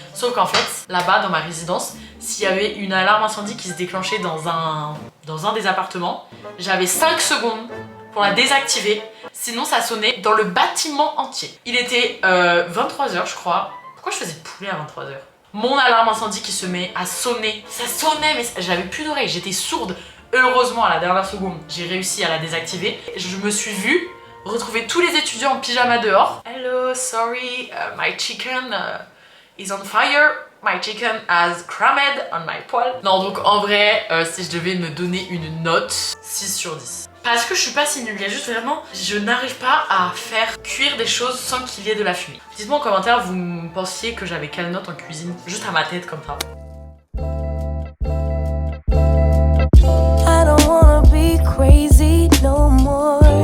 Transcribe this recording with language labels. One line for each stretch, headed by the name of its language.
French: Sauf qu'en fait, là-bas dans ma résidence, s'il y avait une alarme incendie qui se déclenchait dans un des appartements, j'avais 5 secondes pour la désactiver, sinon ça sonnait dans le bâtiment entier. Il était 23h je crois. Pourquoi je faisais poulet à 23h? Mon alarme incendie qui se met à sonner. Ça sonnait mais j'avais plus d'oreilles, j'étais sourde. Heureusement à la dernière seconde, j'ai réussi à la désactiver. Je me suis vue retrouver tous les étudiants en pyjama dehors.
English: Hello, sorry, my chicken is on fire. My chicken has crammed on my poêle.
French: Non, donc en vrai, si je devais me donner une note, 6 sur 10. Parce que je suis pas si nulle, il y a juste vraiment, je n'arrive pas à faire cuire des choses sans qu'il y ait de la fumée. Dites-moi en commentaire, vous pensiez que j'avais quelle note en cuisine? Juste à ma tête comme ça.
English: I don't wanna be crazy no more.